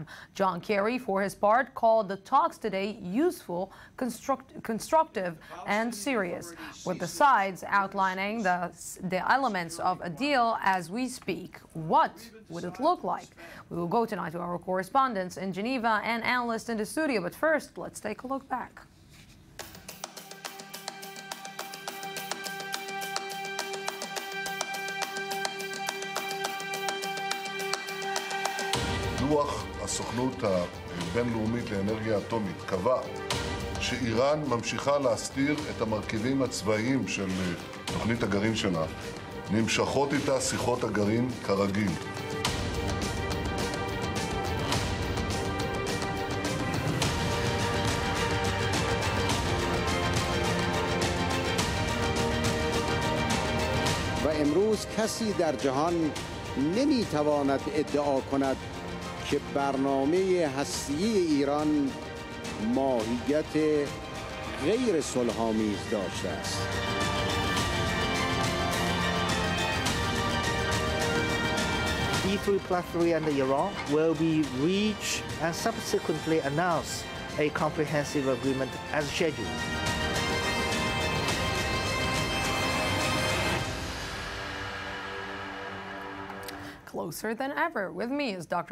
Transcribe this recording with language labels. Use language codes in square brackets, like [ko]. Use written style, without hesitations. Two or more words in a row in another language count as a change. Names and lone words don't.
[en] John Kerry, for his part, called the talks today useful, constructive, and serious, with the sides outlining the elements of a deal as we speak. What would it look like? We will go tonight to our correspondents in Geneva and analysts in the studio, but first, let's take a look back. [he] דוח הסוכנות הבינלאומית לאנרגיה אטומית קבע שאיראן ממשיכה להסתיר את המרכיבים הצבאיים של תוכנית הגרעין שלה. נמשכות איתה שיחות הגרעין כרגיל. [fa] و امروز کسی در جهان نمیتواند ادعا کند که برنامه هسته‌ای ایران ماهیت غیر صلح‌آمیز داشته است. [en] E3+3 under Iran will be reached and subsequently announce a comprehensive agreement as scheduled. Closer than ever. With me is Dr.